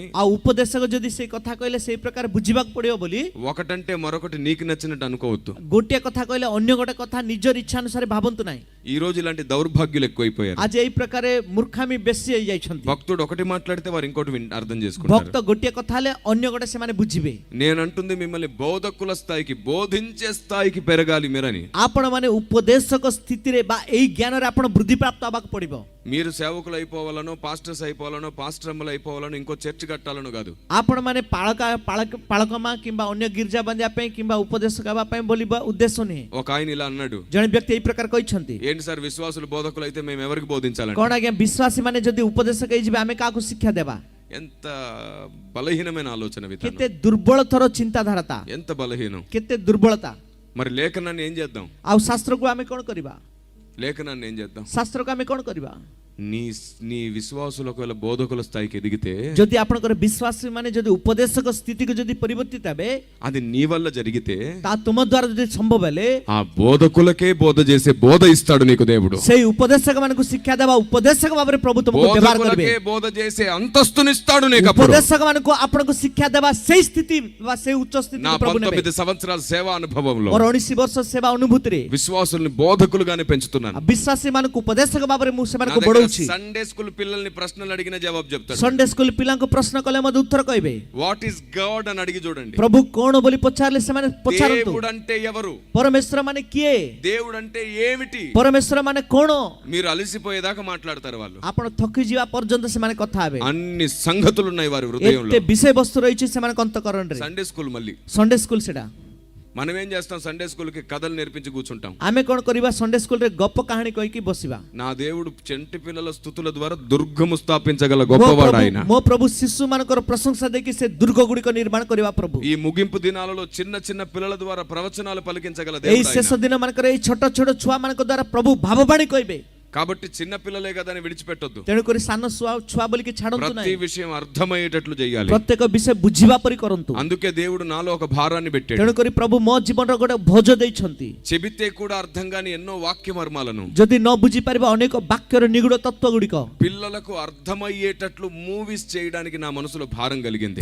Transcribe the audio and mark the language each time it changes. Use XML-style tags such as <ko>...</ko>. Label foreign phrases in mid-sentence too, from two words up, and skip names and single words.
<or>ଆଉ ଉପଦେଶକ ଯଦି ସେଇ କଥା କହିଲେ ସେଇ ପ୍ରକାର ବୁଝିବାକୁ ପଡିବ ବୋଲି,</or> <te>ఒకటంటే మరొకటి నీకు నచ్చినట్టు అనుకోవద్దు.</te> <or>ଗୋଟିଏ କଥା କହିଲେ ଅନ୍ୟ ଗୋଟେ କଥା ନିଜର ଇଚ୍ଛା ଅନୁସାରେ ଭାବନ୍ତୁ ନାହିଁ।</or> <te>ఈ రోజు ఇలాంటి దౌర్భాగ్యులు ఎక్కువైపోయారు.</te> <or>ଆଜି ଏଇ ପ୍ରକାର ମୂର୍ଖାମି ବେଶୀ ହେଇଯାଇଛନ୍ତି।</or> <te>భక్తుడు ఒకటి మాట్లాడితే వారు ఇంకోటి అర్థం చేసుకుంటారు.</te> <or>ଭକ୍ତ ଗୋଟିଏ କଥା ହେଲେ ଅନ୍ୟ ଗୋଟେ ସେମାନେ ବୁଝିବେ।</or> <te>నేనంటుంది మిమ్మల్ని బోధకుల స్థాయికి, బోధించే స్థాయికి పెరగాలి మీరని.</te> <or>ଆପଣ ମାନେ ଉପଦେଶକ ସ୍ଥିତିରେ ବା ଏଇ ଜ୍ଞାନରେ ଆପଣ ବୃଦ୍ଧି ପ୍ରାପ୍ତ ହେବାକୁ ପଡିବ।</or> <te>మీరు సేవకులు అయిపోవాలనో, పాస్టర్స్ అయిపోవాలనో, పాస్టర్మ్మలు అయిపోవాలనో, ఇంకో చర్చ్ కట్టాలనో కాదు.</te> <or>ଆପଣ ମାନେ ପାଳକମା କିମ୍ବା ଅନ୍ୟ ଗିର୍ଜା ବାନ୍ଧିବା ପାଇଁ କିମ୍ବା ଉପଦେଶକ ହେବା ପାଇଁ ବୋଲିବା ଉଦ୍ଦେଶ୍ୟ ନୁହେଁ।</or> <te>ఒక ఆయన ఇలా అన్నాడు,</te> <or>ଜଣେ ବ୍ୟକ୍ତି ଏଇ ପ୍ରକାର କହିଛନ୍ତି,</or> <te>ఏంటి సార్ విశ్వాసులు బోధకులు అయితే మేము ఎవరికి బోధించాలంటే?</te> <or>କଣ ଆଜ୍ଞା ବିଶ୍ୱାସୀ ମାନେ ଯଦି ଉପଦେଶକ ହେଇଯିବେ ଆମେ କାହାକୁ ଶିକ୍ଷା ଦେବା?</or> <te>ఎంత బలహీనమైన ఆలోచన విధానం,</te> <or>କେତେ ଦୁର୍ବଳତର ଚିନ୍ତାଧାରା,</or> <te>ఎంత బలహీనం.</te> <or>କେତେ ଦୁର୍ବଳତା।</or> <te>మరి లేఖనాన్ని ఏం చేద్దాం?</te> <or>ଆଉ ଶାସ୍ତ୍ରକୁ ଆମେ କଣ କରିବା?</or> <te>లేఖనాన్ని ఏం చేద్దాం?</te> <or>ଶାସ୍ତ୍ରକୁ ଆମେ କଣ କରିବା?</or> <te>నీ విశ్వాసులు ఒకవేళ బోధకుల స్థాయికి ఎదిగితే,</te> <or>ଯଦି ଆପଣଙ୍କର ବିଶ୍ୱାସୀ ମାନେ ଯଦି ଉପଦେଶକ ସ୍ଥିତିକୁ ଯଦି ପରିବର୍ତ୍ତିତ ହେବେ,</or> <te>అది నీ వల్ల జరిగితే,</te> <or>ତା ତୁମ ଦ୍ୱାରା ଯଦି ସମ୍ଭବ ହେଲେ,</or> <te>ఆ బోధకులకే బోధ చేసే బోధ ఇస్తాడు నీకు దేవుడు.</te> <or>ସେଇ ఉపଦେଶକ ମାନଙ୍କୁ ଶିକ୍ଷା ଦେବା ଉପଦେଶକ ଭାବରେ ପ୍ରଭୁ ତୁମକୁ ବ୍ୟବହାର କରିବେ।</or> <te>బోధకులకే బోధ చేసే అంతస్తునిస్తాడు నీకు. అప్పుడు</te> <or>ଉପଦେଶକ ମାନଙ୍କୁ ଆପଣଙ୍କୁ ଶିକ୍ଷା ଦେବା ସେଇ ସ୍ଥିତି ବା ସେଇ ଉଚ୍ଚ ସ୍ଥିତି</or> <te>నా</te> <or>ପ୍ରଭୁ ନେବେ।</or> <te>19 సంవత్సరాల సేవా అనుభవంలో</te> <or>ମୋର 19 ବର୍ଷ ସେବା ଅନୁଭୂତିରେ</or> <te>విశ్వాసుల్ని బోధకులుగానే పెంచుతున్నాను.</te> <or>ବିଶ୍ୱାସୀ ମାନଙ୍କୁ ଉପଦେଶକ ଭାବରେ ମୁଁ</or> <te>నా</te> <or>ସେମାନଙ୍କୁ</or> <te>దగ్గర</te> <or>ବଢଉଛି।</or> <en>Sunday school</en> <te>పిల్లల్ని ప్రశ్నలు అడిగిన జవాబు చెప్తాడు.</te> <en>Sunday school</en> <or>ପିଲାଙ୍କୁ ପ୍ରଶ୍ନ କଲେ ମଧ୍ୟ ଉତ୍ତର କହିବେ।</or> <en>What is God</en> <te>అని అడిగి చూడండి.</te> <or>ପ୍ରଭୁ କଣ ବୋଲି ପଚାରିଲେ ସେମାନେ ପଚାରନ୍ତୁ।</or> <te>దేవుడు అంటే ఎవరు?</te> <or>ପରମେଶ୍ୱର ମାନେ କିଏ?</or> <te>దేవుడు అంటే ఏమిటి?</te> <or>ପରମେଶ୍ୱର ମାନେ କଣ?</or> <te>మీరు అలసిపోయేదాకా మాట్లాడతారు వాళ్ళు.</te> <or>ଆପଣ ଥକି ଯିବା ପର୍ଯ୍ୟନ୍ତ ସେମାନେ କଥା ହେବେ।</or> <te>అన్ని సంగతులు ఉన్నాయి వారి హృదయంలో.</te> <or>ଏତେ ବିଷୟବସ୍ତୁ ରହିଛି ସେମାନଙ୍କ ଅନ୍ତଃକରଣରେ।</or> <en>Sunday school</en> <te>మళ్ళీ</te> <en>Sunday school</en> <or>ସେଟା।</or> <te>మనం ఏం చేస్తాం?</te> <en>Sunday school</en> <te>కి కథలు నేర్పించి కూర్చుంటాం.</te> <or>ଆମେ କଣ କରିବା?</or> <en>Sunday school</en> <or>ଗପ କାହାଣୀ କହିକି ବସିବା।</or> <te>నా దేవుడు చెంటి పిల్లల స్తుతుల ద్వారా దుర్గము స్థాపించగల గొప్పవాడు ఆయన.</te> <or>ମୋ ପ୍ରଭୁ ଶିଶୁ ମାନଙ୍କର ପ୍ରଶଂସା ଦେଇକି ସେ ଦୁର୍ଗ ଗୁଡିକ ନିର୍ମାଣ କରିବା ପ୍ରଭୁ।</or> <te>ఈ ముగింపు దినాలలో చిన్న చిన్న పిల్లల ద్వారా ప్రవచనాలు పలికించగల</te> <or>ଏଇ</or> <te>దేవుడు</te> <or>ଶେଷ</or> <te>ఆయన.</te> <or>ଦିନ ମାନଙ୍କର ଏଇ ଛୋଟ ଛୋଟ ଛୁଆ ମାନଙ୍କ ଦ୍ୱାରା ପ୍ରଭୁ ଭାବବାଣୀ କହିବେ।</or> <te>కాబట్టి చిన్న పిల్లలే కదా అని విడిచిపెట్టొద్దు.</te> <or>ତେଣୁକରି ସାନ ଛୁଆ ବୋଲିକି ଛାଡନ୍ତୁ</or> <te>ప్రతి</te> <or>ନାହିଁ।</or> <te>విషయం అర్థమయ్యేటట్లు చేయాలి.</te> <or>ପ୍ରତ୍ୟେକ ବିଷୟ ବୁଝିବା ପରି କରନ୍ତୁ।</or> <te>అందుకే దేవుడు నాలో ఒక భారాన్ని పెట్టాడు.</te> <or>ତେଣୁକରି ପ୍ରଭୁ ମୋ ଜୀବନର ଗୋଟେ ଭୋଜ ଦେଇଛନ୍ତି।</or> <te>చెబితే కూడా అర్థం కాని ఎన్నో వాక్య మర్మాలను</te> <or>ଯଦି ନ ବୁଝି ପାରିବା ଅନେକ ବାକ୍ୟର ନିଗୁଡ ତତ୍ତ୍ୱ ଗୁଡିକ</or> <te>పిల్లలకు అర్థమయ్యేటట్లు మూవీస్ చేయడానికి నా మనసులో భారం కలిగింది.</te>